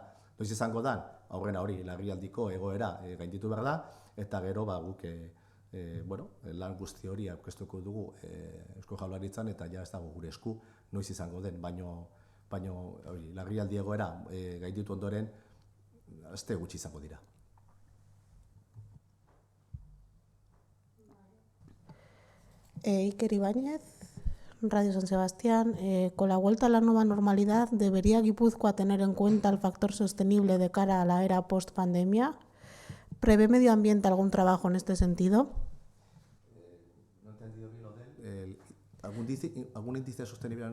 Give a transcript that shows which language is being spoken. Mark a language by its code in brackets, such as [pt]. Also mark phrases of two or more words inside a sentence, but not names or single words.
[eu] Noiz izango da, aurrena hori, larrialdiko egoera gainditu behar da, eta gero guk lan guzti hori aurkeztuko dugu Eusko Jaurlaritzan, eta ja ez dago gure esku noiz izango den, baino larrialdi egoera gainditu ondoren aste gutxi izango dira. [es] Iker Ibáñez, Radio San Sebastián. Con la vuelta a la nueva normalidad, ¿debería Guipúzcoa tener en cuenta el factor sostenible de cara a la era post-pandemia? ¿Prevé Medio Ambiente algún trabajo en este sentido? No he entendido bien lo de ¿algún índice sostenible?